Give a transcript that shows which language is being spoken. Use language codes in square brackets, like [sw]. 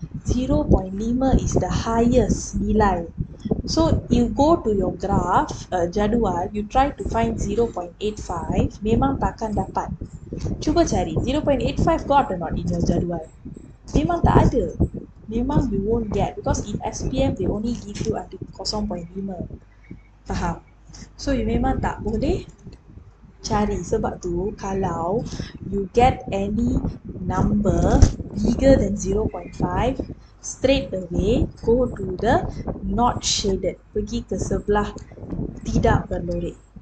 [en] 0.5 is the highest [ms] nilai. [en] So you go to your graph, jadual, you try to find 0.85, [ms] memang takkan dapat. Cuba cari, 0.85 [en] got or not in your [ms] jadual? Memang tak ada. Memang [en] you won't get because in SPM they only give you until 0.5. [ms] Faham? [en] So you [ms] memang tak boleh cari. Sebab tu kalau [en] you get any number bigger than 0.5, straight away go to the not shaded. [ms] Pergi ke sebelah tidak berlorek.